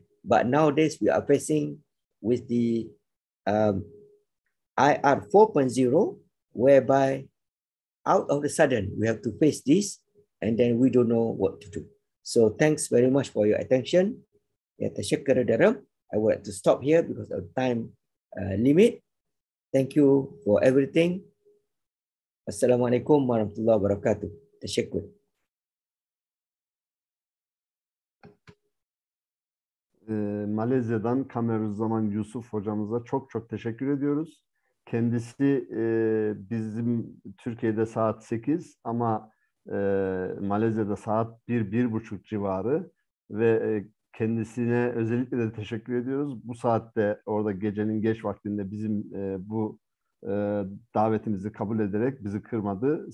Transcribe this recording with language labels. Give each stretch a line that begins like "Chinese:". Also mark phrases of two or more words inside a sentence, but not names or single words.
English: But nowadays we are facing with the IR 4.0, whereby out of the sudden we have to face this, and then we don't know what to do. So thanks very much for your attention. I would like to stop here because of time limit. Thank you for everything.
Arabic: السلام عليكم ورحمة الله وبركاته. Tashakkur.
Turkish: Malezya'dan Kamaruzaman Yusoff hocamıza çok çok teşekkür ediyoruz. Kendisi bizim Türkiye'de saat 8 ama Malezya'da saat 1-1.30 civarı ve kendisine özellikle de teşekkür ediyoruz. Bu saatte orada gecenin geç vaktinde bizim bu davetimizi kabul ederek bizi kırmadı.